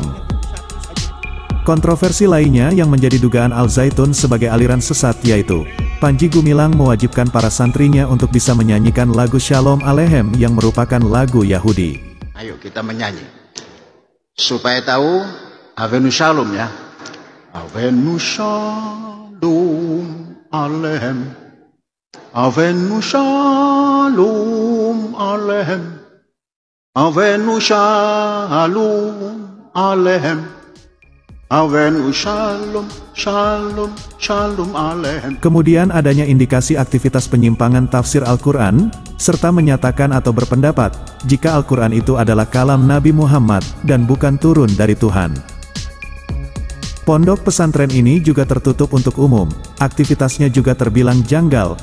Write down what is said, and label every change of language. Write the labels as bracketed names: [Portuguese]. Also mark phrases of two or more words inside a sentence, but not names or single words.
[Indonesian] Kontroversi lainnya yang menjadi dugaan Al-Zaitun sebagai aliran sesat yaitu, Panji Gumilang mewajibkan para santrinya untuk bisa menyanyikan lagu Shalom Aleichem yang merupakan lagu Yahudi. Ayo kita menyanyi, supaya tahu Avenu Shalom ya. [Hebrew] הבאנו שלום עליכם, הבאנו שלום עליכם, הבאנו שלום עליכם, הבאנו שלום שלום שלום עליכם. [Indonesian] Kemudian adanya indikasi aktivitas penyimpangan tafsir Al-Quran, serta menyatakan atau berpendapat, jika Al-Quran itu adalah kalam Nabi Muhammad, dan bukan turun dari Tuhan. Pondok pesantren ini juga tertutup untuk umum, aktivitasnya juga terbilang janggal.